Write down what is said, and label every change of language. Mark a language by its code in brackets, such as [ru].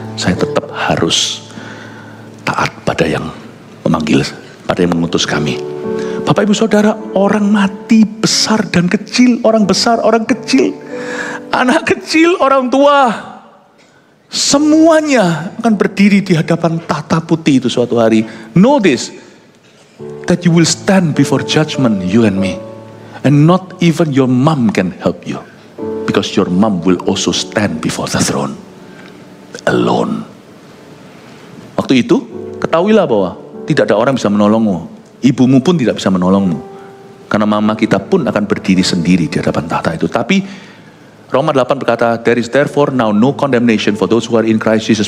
[id] Saya tetap harus taat pada yang memanggil, pada yang mengutus kami. Bapak Ibu Saudara, orang mati besar dan kecil, orang besar, orang kecil, anak kecil, orang tua, semuanya akan berdiri di hadapan tahta putih itu suatu hari. [en] Know this, that you will stand before judgment, you and me, and not even your mom can help you, because your mom will also stand before the throne alone. [id] Waktu itu ketahuilah bahwa tidak ada orang bisa menolongmu. Ibumu pun tidak bisa menolongmu. Karena mama kita pun akan berdiri sendiri di hadapan tahta itu. Tapi Roma 8 berkata, [en] there is therefore now no condemnation for those who are in Christ Jesus.